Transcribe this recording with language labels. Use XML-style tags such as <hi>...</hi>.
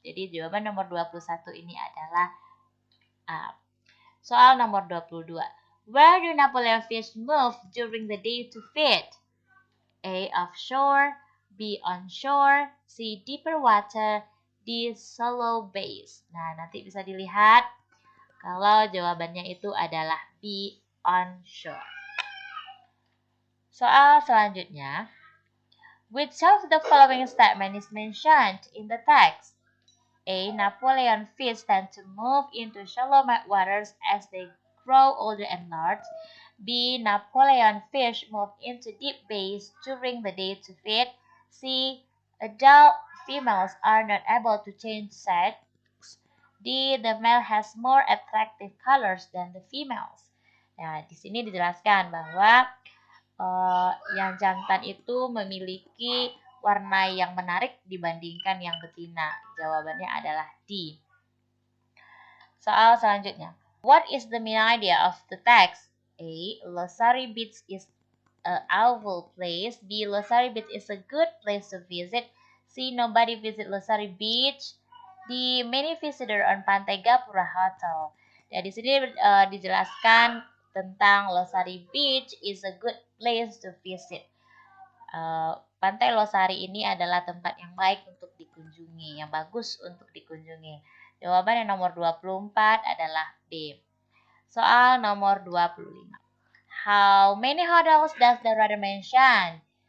<id>Jadi jawaban nomor 21 ini adalah A. Soal nomor 22.</id> <en>Where do Napoleon fish move during the day to feed? A. Offshore. B. Onshore. C. Deeper water. D. Shallow bays.</en> <id>Nah, nanti bisa dilihat kalau jawabannya itu adalah B. Onshore. Soal selanjutnya.</id> <en>Which of the following statement is mentioned in the text? A. Napoleon fish tend to move into shallow waters as they grow older and large. B. Napoleon fish move into deep bays during the day to feed. C. Adult females are not able to change sex. D. The male has more attractive colors than the females.</en> <id>Nah, di sini dijelaskan bahwa yang jantan itu memiliki warna yang menarik dibandingkan yang betina. Jawabannya adalah D. Soal selanjutnya.</id> <en>What is the main idea of the text? A. Losari Beach is an awful place. B. Losari Beach is a good place to visit. C. Nobody visit Losari Beach. D. Many visitor on Pantai Gapura Hotel.</en> <id>Ya, di sini dijelaskan tentang</id> <en>Losari Beach is a good place to visit.</en> <id>Pantai Losari ini adalah tempat yang baik untuk dikunjungi, yang bagus untuk dikunjungi. Jawaban yang nomor 24 adalah B. Soal nomor 25.</id> <en>How many hotels does the writer mention?</en>